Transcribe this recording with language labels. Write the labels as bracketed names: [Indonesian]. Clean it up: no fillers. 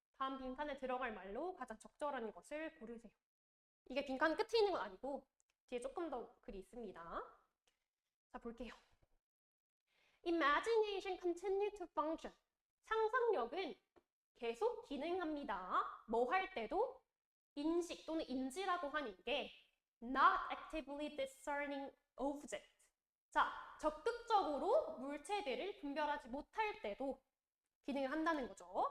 [Korean] 다음 빈칸에 들어갈 말로 가장 적절한 것을 고르세요. 이게 빈칸 끝에 있는 건 아니고 뒤에 조금 더 글이 있습니다. 자, 볼게요. [English] Imagination continue to function. [Korean] 상상력은 계속 기능합니다. 뭐 할 때도 인식 또는 인지라고 하는 게 [English] not actively discerning object. [Korean] 자, 적극적으로 물체들을 분별하지 못할 때도 기능을 한다는 거죠.